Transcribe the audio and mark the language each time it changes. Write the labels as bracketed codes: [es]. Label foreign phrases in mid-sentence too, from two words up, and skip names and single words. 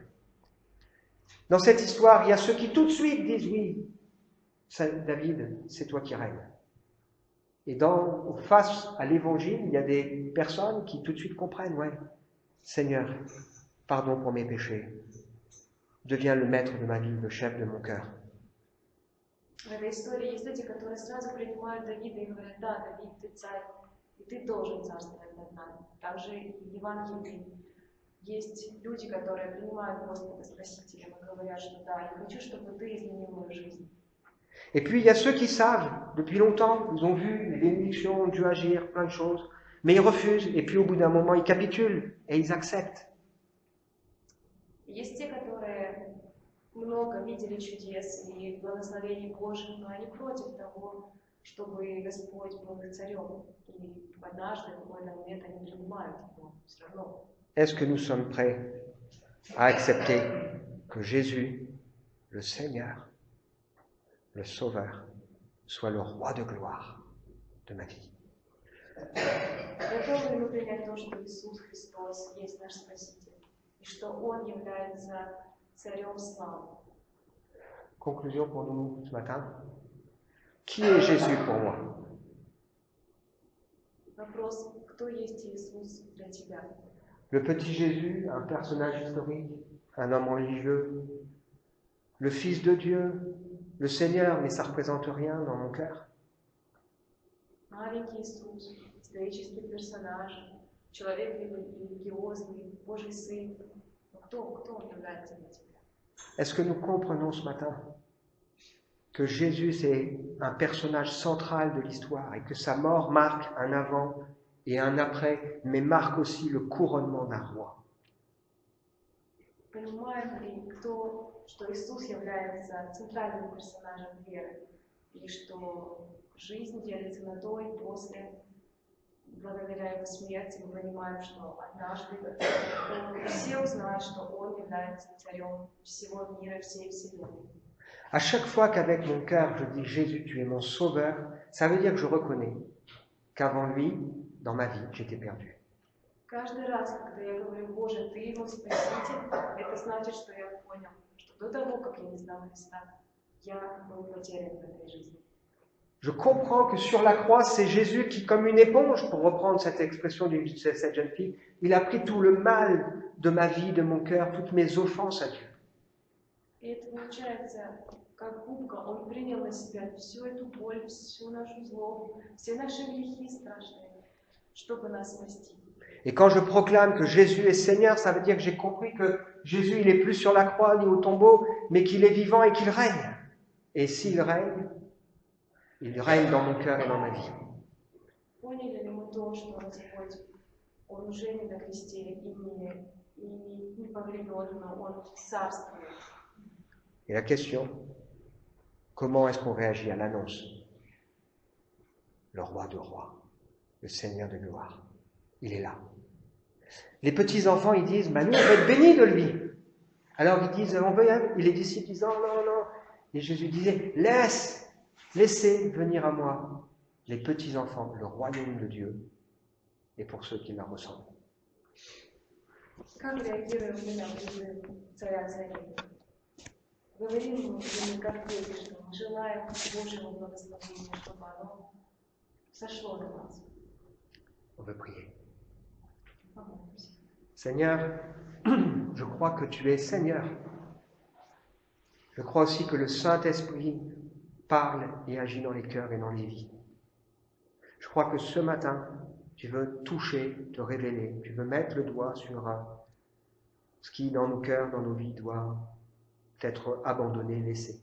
[fr] Dans cette histoire, il y a ceux qui tout de suite disent oui, David, c'est toi qui règnes. Et face à l'évangile, il y a des personnes qui tout de suite comprennent, ouais, Seigneur, pardon pour mes péchés, deviens le maître de ma vie, le chef de mon cœur. [ru] В этой истории есть люди, которые сразу принимают Давида и говорят, да, Давид, ты царь, и ты должен царствовать над нами. Также в Евангелии есть люди, которые принимают Господа Спасителя и говорят, что да, я хочу, чтобы ты изменил мою жизнь. [fr] Et puis il y a ceux qui savent, depuis longtemps, ils ont vu les bénédictions, Dieu agir, plein de choses, mais ils refusent, et puis au bout d'un moment, ils capitulent, et ils acceptent. [ru] Есть те, которые много видели чудес и благословений Божьих, но они против того, чтобы Господь был их царем. И однажды, в какой-то момент, они принимают его все равно. [fr] Est-ce que nous sommes prêts à accepter que Jésus, le Seigneur, le Sauveur, soit le roi de gloire de ma vie? [ru] Готовы ли мы принять то, что Иисус Христос есть наш Спаситель, и что Он является царем славы? [fr] Conclusion pour nous ce matin. Qui est Jésus pour moi? [ru] Вопрос, кто есть Иисус для тебя? [fr] Le petit Jésus, un personnage historique, un homme religieux, le Fils de Dieu, le Seigneur, mais ça ne représente rien dans mon cœur. [ru] Маленький Иисус, исторический персонаж, человек религиозный, Божий Сын. Но кто Он является для тебя? [fr] Est-ce que nous comprenons ce matin que Jésus, c'est un personnage central de l'histoire et que sa mort marque un avant et un après, mais marque aussi le couronnement d'un roi? [ru] Понимаем ли что Иисус является центральным персонажем веры, и что жизнь делится на до и после, благодаря Его смерти мы понимаем, что однажды все узнают, что Он является царем всего мира, всей вселенной. [fr] À chaque fois qu'avec mon cœur je dis Jésus, tu es mon sauveur, ça veut dire que je reconnais qu'avant lui, dans ma vie, j'étais perdu. [ru] Каждый раз, когда я говорю, Боже, Ты мой Спаситель, это значит, что я понял, что до того, как я не знал Христа, я был потерян в этой жизни. [fr] Je comprends que sur la croix, c'est Jésus qui, comme une éponge, pour reprendre cette expression de cette jeune fille, il a pris tout le mal de ma vie, de mon cœur, toutes mes offenses à Dieu. [ru] И это получается, как губка, Он принял на себя всю эту боль, всю нашу злобу, все наши грехи страшные, чтобы нас спасти. [fr] Et quand je proclame que Jésus est Seigneur, ça veut dire que j'ai compris que Jésus, il n'est plus sur la croix ni au tombeau, mais qu'il est vivant et qu'il règne. Et s'il règne, il règne dans mon cœur et dans ma vie. [ru] Поняли ли мы то, что Господь, Он уже не на кресте и не погребен, но Он царствует? [fr] Et la question, comment est-ce qu'on réagit à l'annonce? Le roi de rois, le Seigneur de gloire, il est là. Les petits-enfants, ils disent, nous, on va être bénis de lui. Alors ils disent, on veut, et les disciples disent, non, non, non. Et Jésus disait, laissez venir à moi les petits-enfants, le royaume de Dieu, et pour ceux qui leur ressemblent. [ru] Как реагируем мы на призыв царя царей? Говорим мы или как дети, что мы желаем Божьего благословения, чтобы оно сошло на нас. [fr] On veut prier. [ru] Помолимся. [fr] Seigneur, je crois que tu es Seigneur. Je crois aussi que le Saint-Esprit parle et agit dans les cœurs et dans les vies. Je crois que ce matin, tu veux toucher, te révéler, tu veux mettre le doigt sur ce qui, dans nos cœurs, dans nos vies, doit être abandonné, laissé.